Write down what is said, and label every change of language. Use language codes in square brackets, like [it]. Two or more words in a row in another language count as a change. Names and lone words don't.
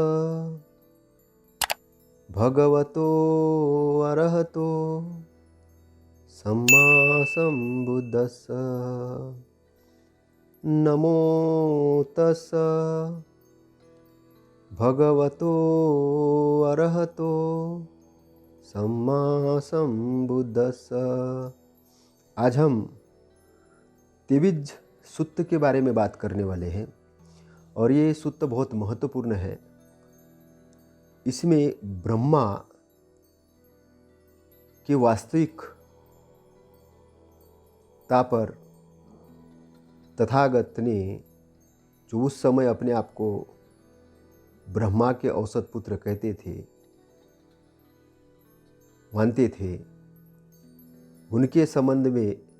[pi] भगवतो अरहतो सम्मा संबुद्धस्स नमो तस्स भगवतो अरहतो सम्मा संबुद्धस्स। [hi] आज हम तिविज सूत्र के बारे में बात करने वाले हैं और ये सूत्र बहुत महत्वपूर्ण है। इसमें ब्रह्मा की वास्तविकता पर तथागत ने जो उस समय अपने आप को ब्रह्मा के औसत पुत्र कहते थे, मानते थे, उनके संबंध में